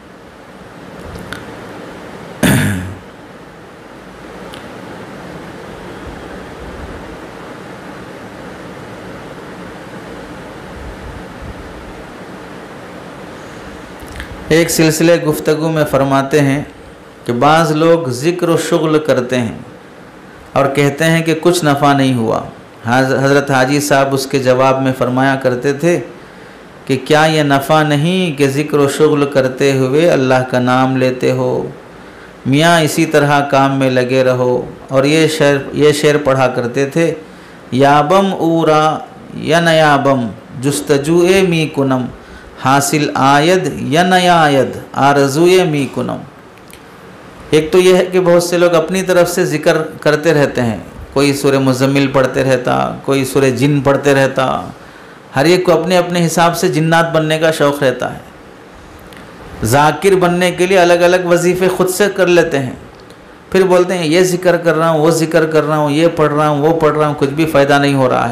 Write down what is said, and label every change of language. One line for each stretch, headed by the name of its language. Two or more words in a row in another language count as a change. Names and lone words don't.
Urdu: ایک سلسلے گفتگو میں فرماتے ہیں کہ بعض لوگ ذکر و شغل کرتے ہیں اور کہتے ہیں کہ کچھ نفع نہیں ہوا۔ حضرت حاجی صاحب اس کے جواب میں فرمایا کرتے تھے کہ کیا یہ نفع نہیں کہ ذکر و شغل کرتے ہوئے اللہ کا نام لیتے ہو؟ میاں اسی طرح کام میں لگے رہو۔ اور یہ شعر پڑھا کرتے تھے،
Persian: یابم اورا یا نیابم جستجوئے می کنم، حاصل آید یا نیاید آرزوئے می کنم۔
Urdu: ایک تو یہ ہے کہ بہت سے لوگ اپنی طرف سے ذکر کرتے رہتے ہیں، کوئی سورہ مزمل پڑھتے رہتا، کوئی سورہ جن پڑھتے رہتا، ہر ایک کو اپنے اپنے حساب سے جنات بننے کا شوق رہتا ہے۔ ذاکر بننے کے لیے الگ الگ وظیفے خود سے کر لیتے ہیں، پھر بولتے ہیں یہ ذکر کر رہا ہوں، وہ ذکر کر رہا ہوں، یہ پڑھ رہا ہوں، وہ پڑھ رہا ہوں، کچھ بھی فائدہ نہیں ہو رہا ہے۔